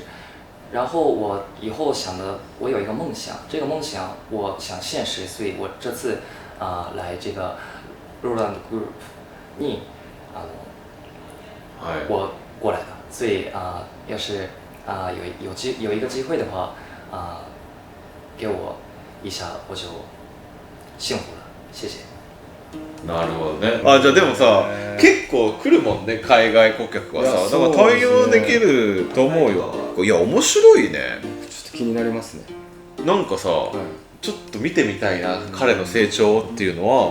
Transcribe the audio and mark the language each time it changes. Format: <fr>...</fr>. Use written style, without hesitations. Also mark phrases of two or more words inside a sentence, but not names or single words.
<zh>然后我以后想的，我有一个梦想，这个梦想我想现实，所以我这次来这个 Roland Group に我过来的，所以要是有一个机会的话给我一下我就幸福了，谢谢。</zh> <ja>なるほどね。あ、じゃあでもさ、結構来るもんね、海外顧客はさ。だから対応できると思うよ。いや、面白いね。ちょっと気になりますね。なんかさ、ちょっと見てみたいな、彼の成長っていうのは。</ja>